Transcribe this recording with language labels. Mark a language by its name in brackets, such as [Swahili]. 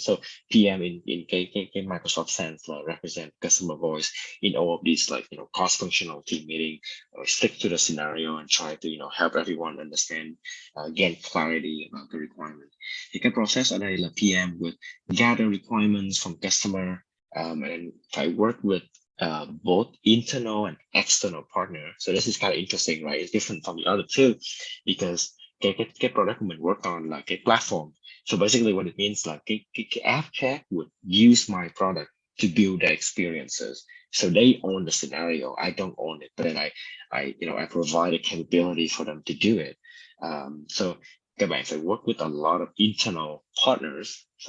[English] So PM in Microsoft sense represent customer voice in all of these like cross-functional team meeting, or stick to the scenario and try to help everyone understand, gain clarity about the requirement. The process [Vietnamese] ở đây là [English] PM would gather requirements from customer, and I work with both internal and external partner. So this is kind of interesting, right? It's different from the other two, because [Vietnamese] cái product của mình [English] work on [Vietnamese] là cái platform. [English] So basically what it means [Vietnamese] là cái [English] app chat would use my product to build the experiences. So they own the scenario. I don't own it, but then I provide a capability for them to do it. So [Vietnamese] các bạn phải [English] work with a lot of internal partners.